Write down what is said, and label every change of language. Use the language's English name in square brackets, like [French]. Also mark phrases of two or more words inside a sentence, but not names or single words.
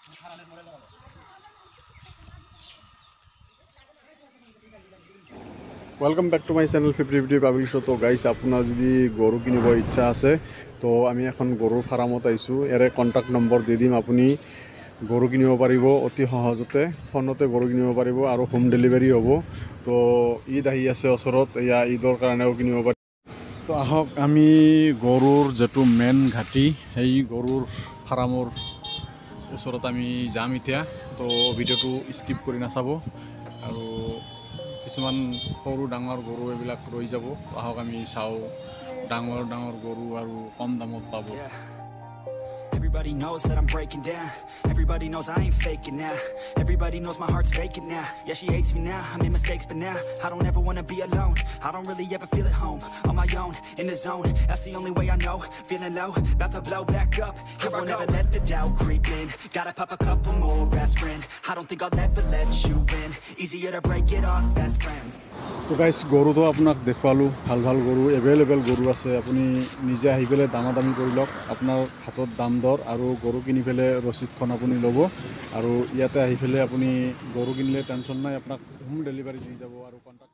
[English] welcome back to my channel 50 public show. [Assamese] तो गाइस আপোনাৰ যদি গৰু কিনিব ইচ্ছা আছে তো আমি এখন গৰুৰ ফাৰ্মত আইছোঁ। ইয়াৰে কন্টাক্ট নম্বৰ দি দিম, আপুনি গৰু কিনিব পাৰিব অতি সহজতে, ফোনতে গৰু কিনিব পাৰিব আৰু [English] home delivery [Assamese] হ'ব। তো ঈদ আহি আছে ওচৰত, এয়া ঈদৰ কাৰণেও কিনিব পাৰি। তো আহক আমি গৰুৰ যেটো মেইন ঘাটি সেই গৰুৰ ফাৰ্মৰ ওচৰত আমি যাম এতিয়া। তো ভিডিঅ'টো স্কিপ কৰি নাচাব আৰু কিছুমান সৰু ডাঙৰ গৰু এইবিলাক ৰৈ যাব। আহক আমি চাওঁ ডাঙৰ ডাঙৰ গৰু আৰু কম দামত পাব। [English] Everybody knows that I'm breaking down. Everybody knows I ain't faking now. Everybody knows my heart's vacant now. Yeah, she hates me now, I made mistakes but now I don't ever wanna be alone. I don't really ever feel at home. On my own, in the zone, that's the only way I know. Feeling low, about to blow back up. Here I won't ever let the doubt creep in. Gotta pop a couple more aspirin. I don't think I'll ever let you in. Easier to break it off best friends. [Assamese] তো গাইছ গৰুটো আপোনাক দেখুৱালোঁ, ভাল ভাল গৰু এভেইলেবল গৰু আছে। আপুনি নিজে আহি পেলাই দামাদামি কৰি লওক, আপোনাৰ হাতত দাম দৰ আৰু গৰু কিনি পেলাই ৰচিদখন আপুনি ল'ব আৰু ইয়াতে আহি পেলাই আপুনি গৰু কিনিলে টেনশ্যন নাই, আপোনাক [English] home delivery [Assamese] দি যাব আৰু